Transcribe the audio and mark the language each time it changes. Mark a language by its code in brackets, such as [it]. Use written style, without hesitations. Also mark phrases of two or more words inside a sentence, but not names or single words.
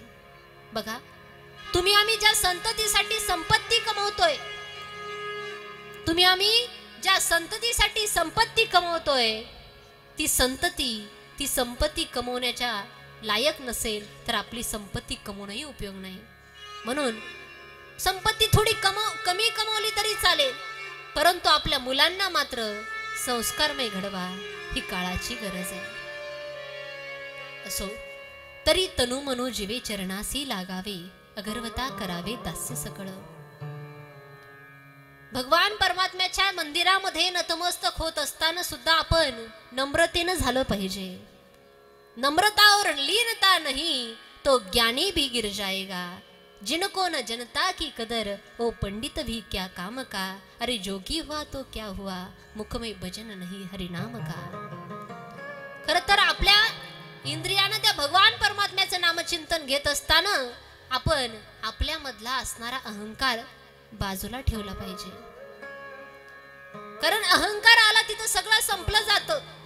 [mr] बघा, तुम्ही आम्ही ज्या संततीसाठी संपत्ती कमवतोय, तुम्ही आम्ही ज्या संततीसाठी संपत्ती कमवतोय, ती संपत्ती कमवण्याच्या लायक नसेल तर आपली संपत्ती कमवूनही उपयोग नाही. म्हणून संपत्ती थोडी कमी कमवली तरी चालेल, परंतु आपल्या मुलांना मात्र संस्कारमय घडवा. ही काळाची गरज आहे. असो तरी तनु मनो जीवे चरणासी लागावे, अगरवता करावे दास्य सकळ. भगवान परमात्म्याच्या मंदिरामध्ये नतमस्तक होत असताना सुद्धा आपण नम्रतेनं झालं पाहिजे. [hi] नम्रता और लीनता नहीं तो ज्ञानी भी गिर जाएगा. जिनको न जनता की कदर वो पंडित भी क्या काम का. अरे जोगी हुआ तो क्या हुआ, मुख में भजन नहीं हरिनाम का. [mr] खर तर आपल्या इंद्रियानं त्या भगवान परमात्म्याचं नामचिंतन घेत असताना आपण आपल्यामधला असणारा अहंकार बाजूला ठेवला पाहिजे. कारण अहंकार आला तिथं सगळं संपलं जातं.